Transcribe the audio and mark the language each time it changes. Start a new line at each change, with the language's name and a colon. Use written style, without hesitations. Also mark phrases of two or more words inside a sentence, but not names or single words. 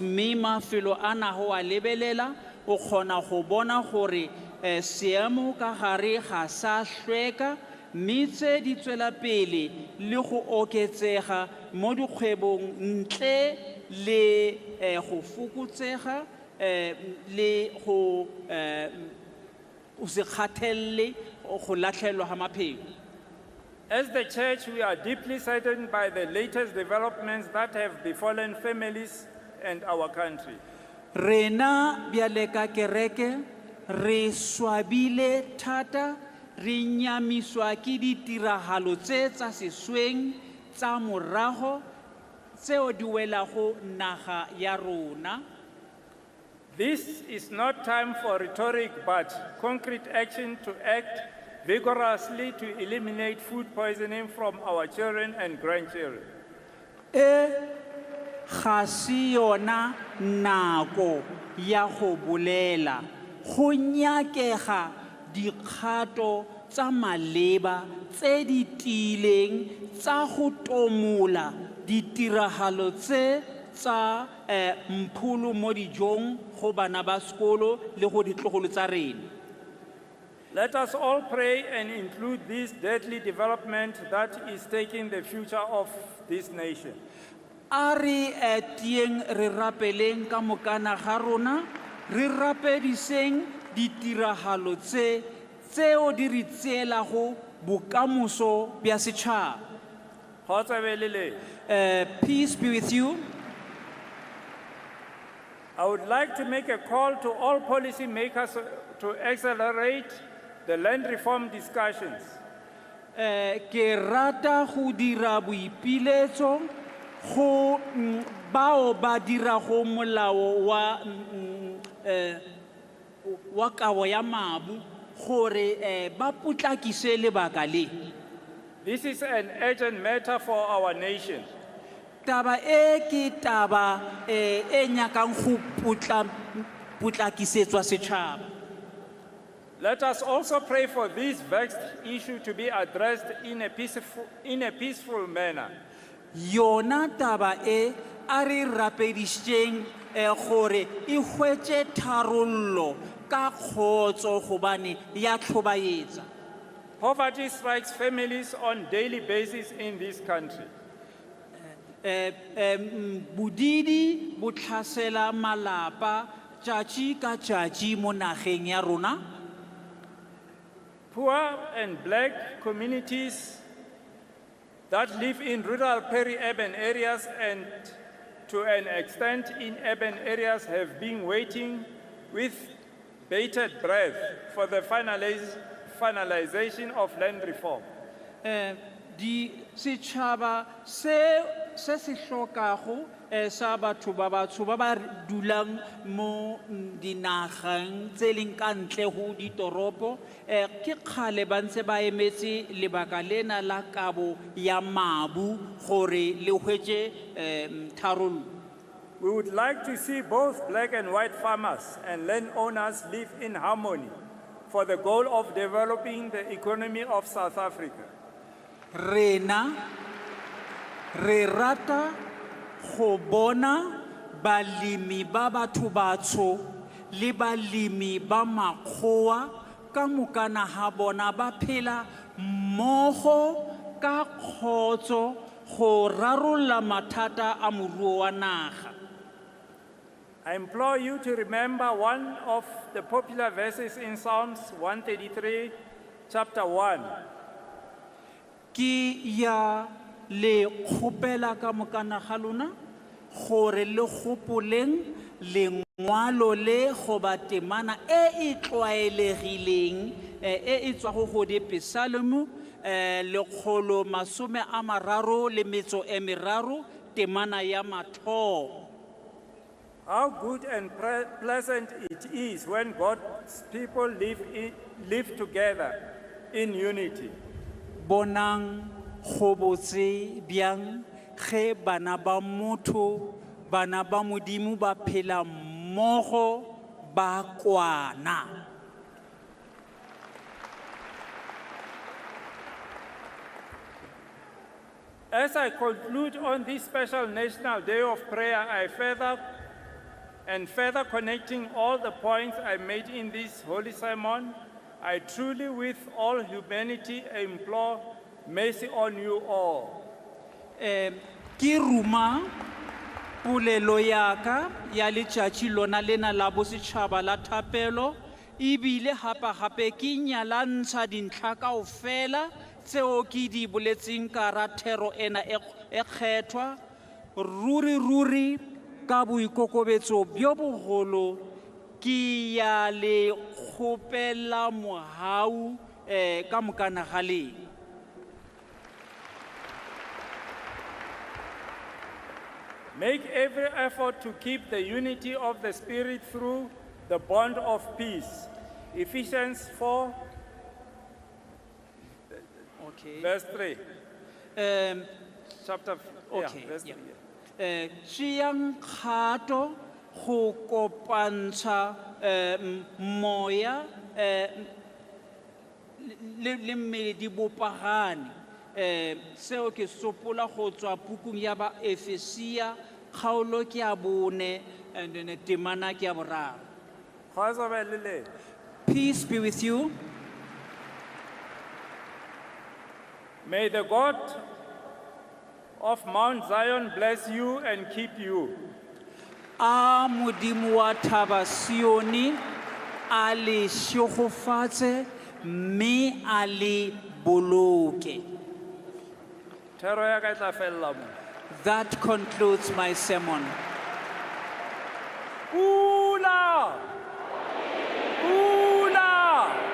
Northern Sotho: mme mafelo a na go a lebelela o kgona go bona gore seemo ka gare ga sa hlweka mme tse di tswela pele le go oketsega mo dikgwebong ntle le go fokotsega le go o se kgathelele go latlhelwa ga maphelo.
English: As the church, we are deeply saddened by the latest developments that have befallen families and our country.
Northern Sotho: Rena bjale ka kereke re swabile thata re nyamiswa ke ditiragalo tse tsa sesweng tsa morago tseo di welago naga ya rona.
English: This is not time for rhetoric, but concrete action to act vigorously to eliminate food poisoning from our children and grandchildren.
Northern Sotho: Ga se yona nako ya go bolela go nyakega dikgato tsa maleba tse di tiileng tsa go tomola ditiragalo tse tsa mpholo mo dijong go bana ba sekolo le go ditlogolo tsa rena.
English: Let us all pray and include this deadly development that is taking the future of this nation.
Northern Sotho: A re tieng re rapeleng ka mokana ga rona re rapediseng ditiragalo tseo di re tseelago bokamoso bja setšhaba.
English: Peace be with you. I would like to make a call to all policy makers to accelerate the land reform discussions.
Northern Sotho: Ke rata go dira boipiletso go bao ba dirago molao wa kabo ya mabu gore ba putlakise lebaka le.
English: This is an urgent matter for our nation.
Northern Sotho: Taba ke taba e nyakang go putlakisetswa setšhaba.
English: Let us also pray for this vexed issue to be addressed in a peaceful manner.
Northern Sotho: Yona taba a re rapedišitšeng gore e hwetše tharollo ka kgotso gobane ya tlhobaetsa.
English: Poverty strikes families on a daily basis in this country.
Northern Sotho: Bodidi bo tlhasela malapa tšatši ka tšatši mo nageng ya rona.
English: Poor and black communities that live in rural peri-urban areas and to an extent in urban areas have been waiting with bated breath for the finalization of land reform.
Northern Sotho: Di setšhaba se hlokago sa batho ba batsho ba ba dulang mo dinageng tse leng ka ntle go ditoropo ke kgale ba ntse ba emetse lebaka lena la kabo ya mabu gore le hwetše tharollo.
English: We would like to see both black and white farmers and landowners live in harmony for the goal of developing the economy of South Africa.
Northern Sotho: Rena re rata go bona balemi ba batho batsho le balemi ba makgowa ka mokana ha bona ba phela mmogo ka kgotso go rarolla mathata a moruo wa naga.
English: I implore you to remember one of the popular verses in Psalms 133, chapter 1.
Northern Sotho: Ki ya le kgopela ka mokana ga lona gore le gopoleng lengwalo le goba temana e tlwaelegileng e tswa go Psalm 133 temana ya mathomo.
English: How good and pleasant it is when God's people live together in unity.
Northern Sotho: Bonang go botse bjang ge bana ba motho bana ba modimo ba phela mmogo ba kwana.
English: As I conclude on this special National Day of Prayer, I further connecting all the points I made in this holy sermon, I truly, with all humanity, implore mercy on you all.
Northern Sotho: Ki ruma polelo yaka ya letšatši lona lena la bosetšhaba la thapelo ebile gape ke nyalantsha dintlha kaofela tseo ke di boletseng ka ra thero ena e kgethwa ruri ka boikokobetso bjo bogolo ke ya le kgopela mohau ka mokana ga leng.
English: Make every effort to keep the unity of the Spirit through the bond of peace. Ephesians 4, Okay. verse 3. Chapter, Okay, verse yeah. 3.
Northern Sotho: Tšeang kgato go kopantsha moya le mmele di bopagane seo ke sopola go tswa pukung ya ba Efesia kgaolo ke ya bone
English: and then
Northern Sotho: temana ke ya boraro. Khwazabelele.
English: Peace be with you. May the God of Mount Zion bless you and keep you.
Northern Sotho: A modimo wa thaba Sioni a le šogofatse mme a le boloke. Thero ya ka e tla fella mo.
English: That concludes my sermon.
Northern Sotho: Pula! Pula!